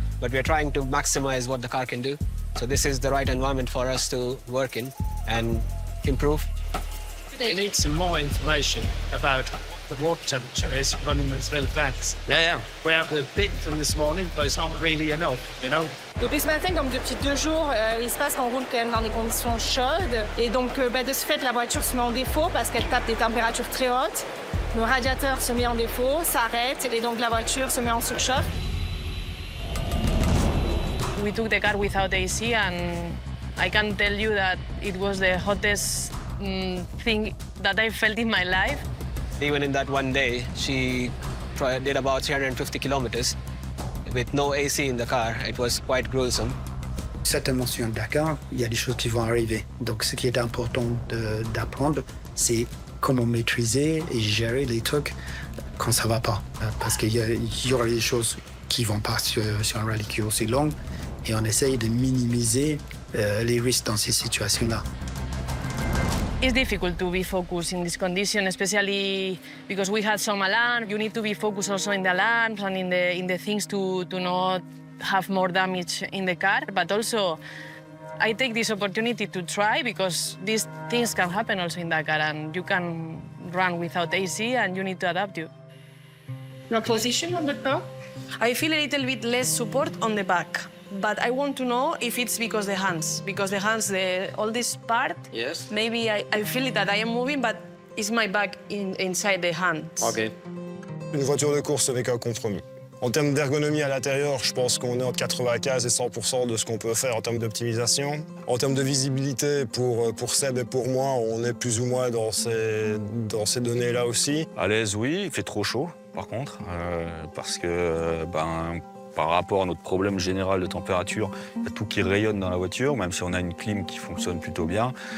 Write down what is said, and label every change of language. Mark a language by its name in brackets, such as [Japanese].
[English] But we're trying to maximize what the car can do. So this is the right environment for us to work in and improve. They need some more information about the water temperature is running those real fast. Yeah. We have the bit from this morning, but it's not really enough, you know. [French] Depuis ce matin, comme depuis 2 jours, il se passe qu'on roule quand même dans des conditions chaudes. Et donc, de ce fait, la voiture se met en défaut parce qu'elle tape des températures très hautes. Le radiateur se met en défaut, s'arrête, et donc la voiture se met en surchauffe. [English] We took the car without AC, and I can tell you that it was the hottest thing that I felt in my life. Even in that one day, she did about 350 kilometers with no AC in the car. It was quite gruesome. [French] Certainement sur le Dakar, il y a des choses qui vont arriver. Donc ce qui est important d'apprendre, c'est comment maîtriser et gérer les trucs quand ça va pas. Parce qu'il y aura des choses qui vont pas sur un rallye qui est aussi long et on essaye de minimiser les risques dans ces situations-là. [English] It's difficult to be focused in this condition, especially because we had some alarm. You need to be focused also in the alarms and in the things to not have more damage in the car. But also, I take this opportunity to try because these things can happen also in Dakar, and you can run without AC and you need to adapt you. Your position on the car? I feel a little bit less support on the back, but I want to know if it's because the hands, all this part, yes. Maybe I feel that I am moving, but it's my back inside the hands. Okay. [French] Une voiture de course avec un compromis. En termes d'ergonomie à l'intérieur, je pense qu'on est entre 95 et 100% de ce qu'on peut faire en termes d'optimisation. En termes de visibilité, pour Seb et pour moi, on est plus ou moins dans ces données-là aussi. À l'aise, oui, il fait trop chaud, par contre, parce que par rapport à notre problème général de température, il y a tout qui rayonne dans la voiture, même si on a une clim qui fonctionne plutôt bien.